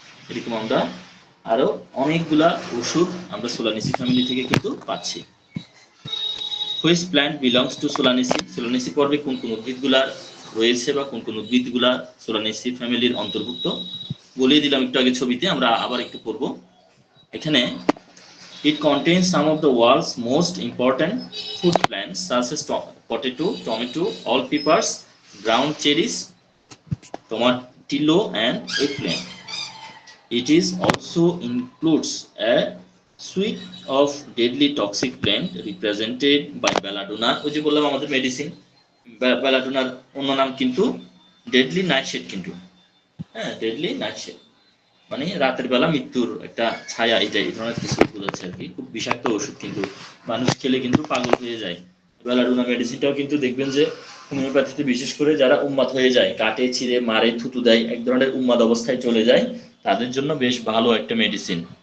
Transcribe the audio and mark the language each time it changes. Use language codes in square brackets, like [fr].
[bn] এরকম আমরা আরো অনেকগুলা ওষুধ আমরা সোলানেসি ফ্যামিলি থেকে কিন্তু পাচ্ছি। [en] Which plant belongs to Solanaceae? [bn] Solanaceae পর্বে কোন কোন উদ্ভিদগুলা রয়েছে বা কোন কোন উদ্ভিদগুলা সোলানেসি ফ্যামিলির অন্তর্ভুক্ত বলিয়ে দিলাম একটু আগে ছবিতে, আমরা আবার একটু পড়ব। [en] এখানে it contains some of the world's most important food plants such as potato, tomato, all peppers, ground cherries, tomatillo and eggplant. It is also includes a suite of deadly toxic plant represented by belladonna, [bn] ওই যে বললাম আমাদের medicine. বেলাডোনার অন্য নাম কিন্তু deadly nightshade, কিন্তু হ্যাঁ deadly nightshade মানে রাতের বেলা মৃত্যুর একটা ছায়া, এই ধরনের কিছু ওষুধ আছে আর কি। খুব বিষাক্ত ওষুধ, কিন্তু মানুষ খেলে কিন্তু পাগল হয়ে যায়। বেলাডোনা মেডিসিনটাও কিন্তু দেখবেন যে হোমিওপ্যাথিতে বিশেষ করে যারা উন্মাদ হয়ে যায়, কাটে ছিঁড়ে মারে থুতু দেয়, এক ধরনের উন্মাদ অবস্থায় চলে যায়, তাদের জন্য বেশ ভালো একটা মেডিসিন।